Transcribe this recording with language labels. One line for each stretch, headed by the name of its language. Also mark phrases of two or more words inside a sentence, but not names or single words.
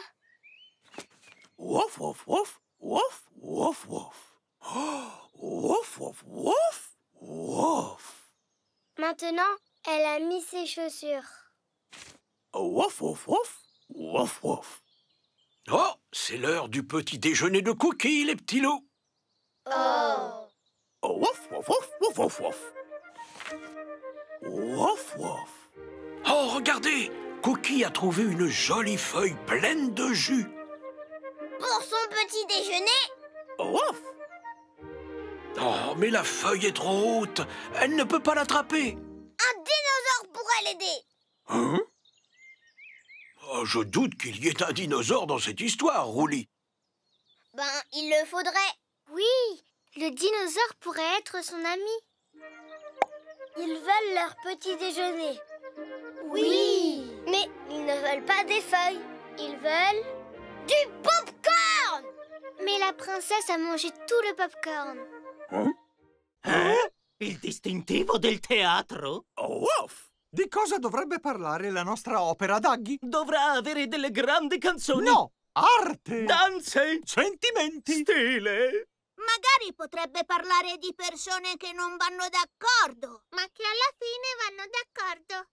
French: Wolf, wolf, wolf, wolf, wolf, wolf. Wolf, wolf, wolf, wolf. Maintenant, elle a mis ses chaussures. Wolf, wolf, wolf, wolf, wolf. Oh, c'est l'heure du petit déjeuner de Cookie, les petits loups. Oh. Wolf, wolf, wolf, wolf, wolf, wolf. Wolf, wolf. Oh, regardez, Cookie a trouvé une jolie feuille pleine de jus. Pour son petit déjeuner? Wolf. Oh, mais la feuille est trop haute. Elle ne peut pas l'attraper. Un dinosaure pourrait l'aider. Hein? Oh, je doute qu'il y ait un dinosaure dans cette histoire, Roulis. Ben, il le faudrait. Oui, le dinosaure pourrait être son ami. Ils veulent leur petit déjeuner. Oui. Mais ils ne veulent pas des feuilles. Ils veulent du pop-corn. Mais la princesse a mangé tout le pop-corn.
Italian: Il distintivo del teatro? Wolf. Di cosa dovrebbe parlare la nostra opera, Daggy? Dovrà avere delle grandi canzoni. No! Arte! Danze! Sentimenti! Stile! Magari potrebbe parlare di persone che non vanno d'accordo, ma che alla fine vanno d'accordo.